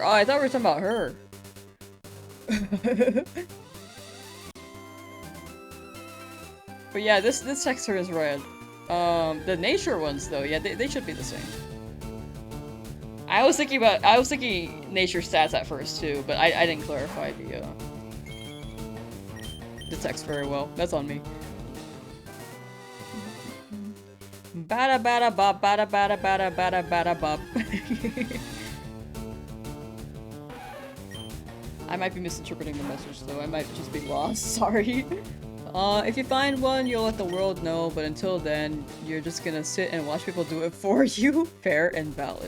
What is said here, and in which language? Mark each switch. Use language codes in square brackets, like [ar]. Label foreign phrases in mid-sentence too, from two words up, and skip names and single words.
[en] Oh, I thought we were talking about her. But yeah, this text card is red. The nature ones though, yeah, they should be the same. I was thinking nature stats at first too, but I didn't clarify the text very well. That's on me. Bada bada bop, bada bada bada bada bada bop. I might be misinterpreting the message though. I might just be lost. Sorry. If you find one, you'll let the world know, but until then, you're just gonna sit and watch people do it for you. Fair and valid.